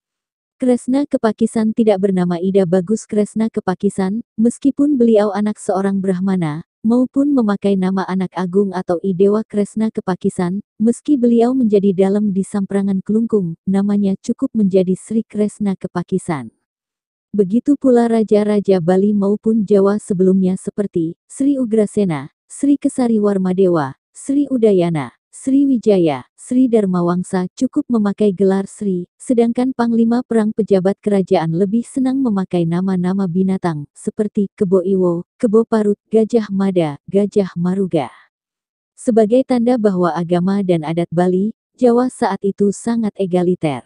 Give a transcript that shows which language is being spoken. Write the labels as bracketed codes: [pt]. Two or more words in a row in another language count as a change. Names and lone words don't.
[id] Kresna Kepakisan tidak bernama Ida Bagus Kresna Kepakisan, meskipun beliau anak seorang Brahmana, maupun memakai nama anak agung atau Idewa Kresna Kepakisan, meski beliau menjadi dalam di Samprangan Kelungkung, namanya cukup menjadi Sri Kresna Kepakisan. Begitu pula raja-raja Bali maupun Jawa sebelumnya seperti Sri Ugrasena, Sri Kesari Warmadewa, Sri Udayana, Sri Wijaya, Sri Dharmawangsa cukup memakai gelar Sri, sedangkan panglima perang pejabat kerajaan lebih senang memakai nama-nama binatang, seperti Kebo Iwo, Kebo Parut, Gajah Mada, Gajah Maruga. Sebagai tanda bahwa agama dan adat Bali, Jawa saat itu sangat egaliter.